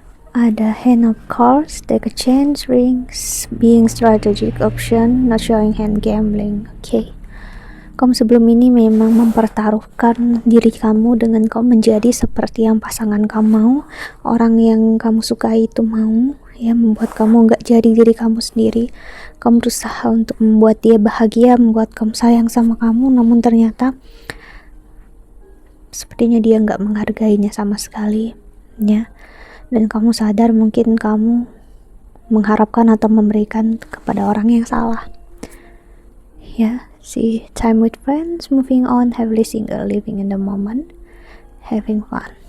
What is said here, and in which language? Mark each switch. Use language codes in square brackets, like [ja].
[en] Ada hand of cards, take a chance, rings, being strategic option, not showing hand, gambling. Oke. [id] Kamu sebelum ini memang mempertaruhkan diri kamu dengan kamu menjadi seperti yang pasangan kamu mau, orang yang kamu sukai itu mau ya, membuat kamu gak jadi diri kamu sendiri. Kamu berusaha untuk membuat dia bahagia, membuat kamu sayang sama kamu, namun ternyata sepertinya dia gak menghargainya sama sekali ya. Dan kamu sadar mungkin kamu mengharapkan atau memberikan kepada orang yang salah ya. [en] See, time with friends, moving on, happily single, living in the moment, having fun.